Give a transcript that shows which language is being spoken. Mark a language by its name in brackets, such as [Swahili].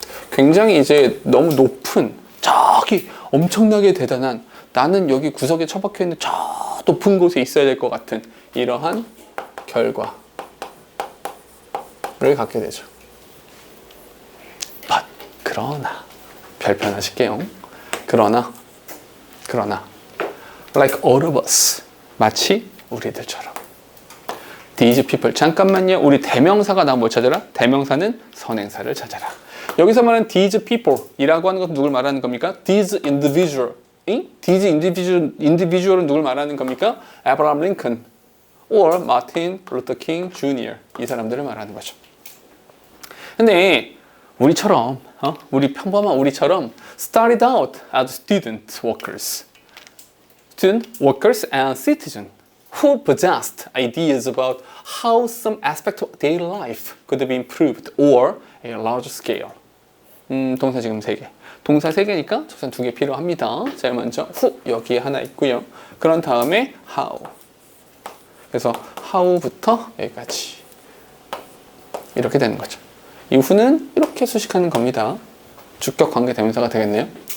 [Korean] 굉장히 이제 너무 높은, 저기 엄청나게 대단한, 나는 여기 구석에 처박혀 있는 저 높은 곳에 있어야 될 것 같은 이러한 결과를 갖게 되죠. 그러나 별표 하실게요. 그러나 [English] like all of us, [Korean] 마치 우리들처럼. [English] These people, [Korean] 잠깐만요. 우리 대명사가 나오면 뭘 찾아라? 대명사는 선행사를 찾아라. 여기서 말하는 [English] these people [Korean] 이라고 하는 것은 누굴 말하는 겁니까? [English] These individual. These individual [Korean] 은 누굴 말하는 겁니까? [English] Abraham Lincoln or Martin Luther King Jr. [Korean] 이 사람들을 말하는 거죠. 근데 우리처럼, 우리 평범한 우리처럼 [English] started out as student workers and citizens who possessed ideas about how some aspect of their life could be improved or a large scale. [Korean] 동사 지금 3개. 동사 3개니까 조선 2개 필요합니다. 제일 먼저 who 여기에 하나 있고요. 그런 다음에 how. 그래서 how부터 여기까지 이렇게 되는 거죠. 이후는 이렇게 수식하는 겁니다. 주격 관계 대명사가 되겠네요.